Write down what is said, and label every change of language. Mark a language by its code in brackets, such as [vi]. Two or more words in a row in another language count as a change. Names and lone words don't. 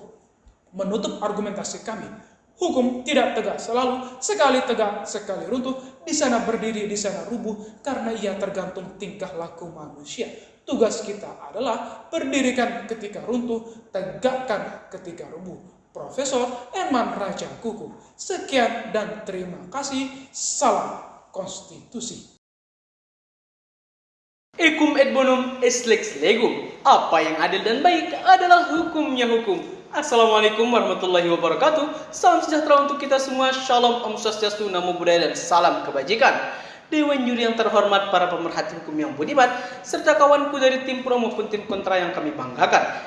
[id] Menutup argumentasi kami, hukum tidak tegak selalu, sekali tegak, sekali runtuh, di sana berdiri, di sana rubuh, karena ia tergantung tingkah laku manusia. Tugas kita adalah berdirikan ketika runtuh, tegakkan ketika rubuh. Profesor Eman Raja Kuku. Sekian dan terima kasih. Salam konstitusi. [la] Ecum et bonum est lex legum. [id] Apa yang adil dan baik adalah hukumnya hukum. [ar] السلام عليكم ورحمة الله وبركاته. [id] Salam sejahtera untuk kita semua. Shalom, [ban] Om Swastiastu, [pi] Namo Buddhaya, [id] dan salam kebajikan. Dewan Juri yang terhormat, para pemerhati hukum yang budiman, serta kawanku dari tim pro maupun tim kontra yang kami banggakan.